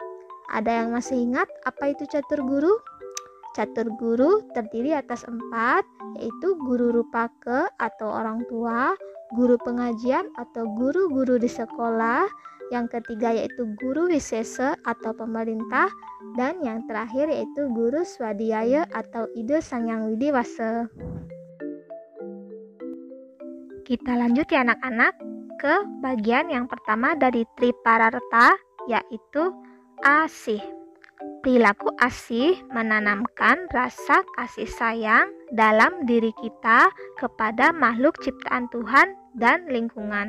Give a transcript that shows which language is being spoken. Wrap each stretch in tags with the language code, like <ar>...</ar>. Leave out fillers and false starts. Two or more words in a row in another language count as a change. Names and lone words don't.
<id>Ada yang masih ingat apa itu catur guru? Catur guru terdiri atas 4, yaitu guru rupake atau orang tua, guru pengajian atau guru-guru di sekolah, yang ketiga yaitu guru wisese atau pemerintah, dan yang terakhir yaitu guru swadhyaya atau ide sangyang widiwase. Kita lanjut ya anak-anak ke bagian yang pertama dari Tripararta, yaitu asih. Perilaku asih menanamkan rasa kasih sayang dalam diri kita kepada makhluk ciptaan Tuhan dan lingkungan.</id>